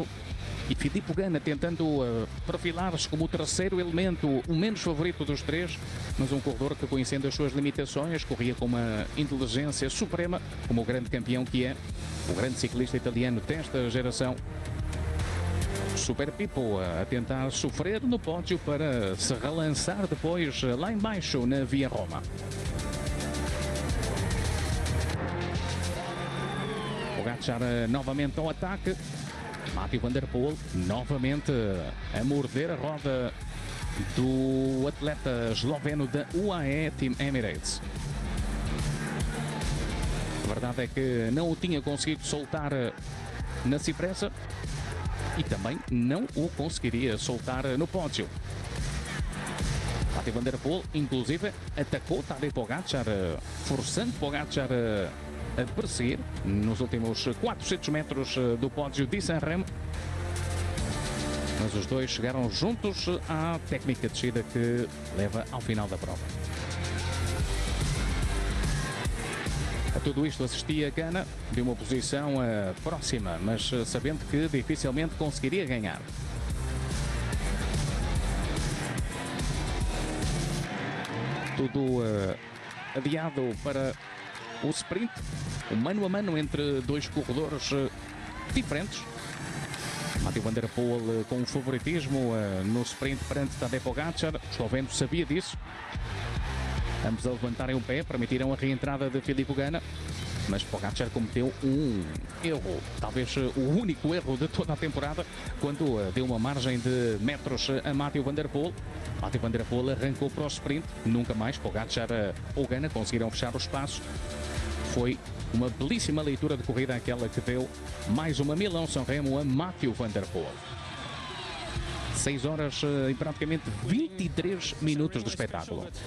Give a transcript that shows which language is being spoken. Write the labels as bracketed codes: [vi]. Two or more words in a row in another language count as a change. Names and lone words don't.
[pt] E Filippo Ganna tentando perfilar-se como o terceiro elemento, o menos favorito dos três, mas um corredor que, conhecendo as suas limitações, corria com uma inteligência suprema, como o grande campeão que é, o grande ciclista italiano desta geração. Super Pippo a tentar sofrer no pódio para se relançar depois lá embaixo na Via Roma. Pogačar novamente ao ataque. Mathieu van der Poel novamente a morder a roda do atleta esloveno da UAE Team Emirates. A verdade é que não o tinha conseguido soltar na Cipressa e também não o conseguiria soltar no pódio. Matej van der Poel, inclusive, atacou Tadej Pogačar, forçando Pogačar a perseguir nos últimos 400 metros do pódio de Sanremo. Mas os dois chegaram juntos à técnica descida que leva ao final da prova. A tudo isto assistia Ganna de uma posição próxima, mas sabendo que dificilmente conseguiria ganhar. Tudo adiado para o sprint, o mano a mano entre dois corredores diferentes. Matej van der Poel com favoritismo no sprint perante Tadej Pogačar. O esloveno sabia disso. Ambos a levantarem o pé permitiram a reentrada de Filippo Ganna, mas Pogačar cometeu um erro, talvez o único erro de toda a temporada, quando deu uma margem de metros a Matej van der Poel. Matej van der Poel arrancou para o sprint, nunca mais Pogačar ou Ganna conseguiram fechar o espaço. Foi uma belíssima leitura de corrida aquela que deu mais uma Milão-Sanremo a Matej van der Poel. 6 horas e praticamente 23 minutos de espetáculo.